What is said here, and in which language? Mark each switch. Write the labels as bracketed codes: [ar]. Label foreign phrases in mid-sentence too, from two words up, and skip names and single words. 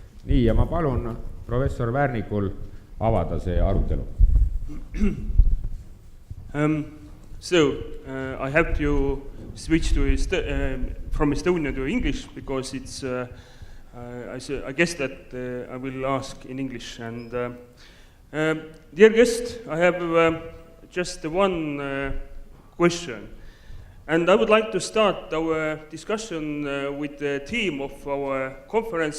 [et] nii, ja ma palun professor Värnikul avada see arutelu. [en] I have to switch to from Estonian to English because it's. I guess that I will ask in English. And dear guest, I have just one question, and I would like to start our discussion with the theme of our conference.